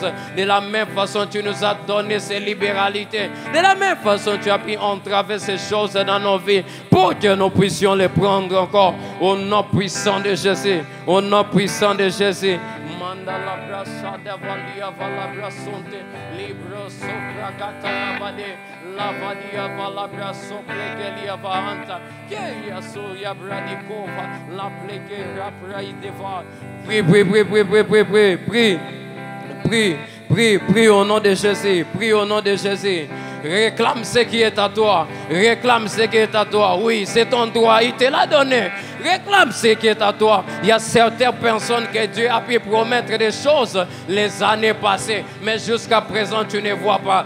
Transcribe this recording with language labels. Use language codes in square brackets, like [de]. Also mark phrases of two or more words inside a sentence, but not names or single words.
[fr] De la même façon, tu nous as donné ces libéralités. De la même façon, tu as pu entraver ces choses dans nos vies pour que nous puissions les prendre encore. Au nom puissant de Jésus. Au nom puissant de Jésus. Mandala brasa de valia vala brasonte libro sopra gata lavadia vala braso plegelia vahanta keia soya bradikova la plege raprai deva. Prie, prie, prie, prie, prie, prie, prie, prie, prie, prie, prie au nom de Jésus, prie au nom de Jésus. Réclame ce qui est à toi. Réclame ce qui est à toi. Oui, c'est ton droit. Il te l'a donné. Réclame ce qui est à toi. Il y a certaines personnes que Dieu a pu promettre des choses les années passées. Mais jusqu'à présent, tu ne vois pas.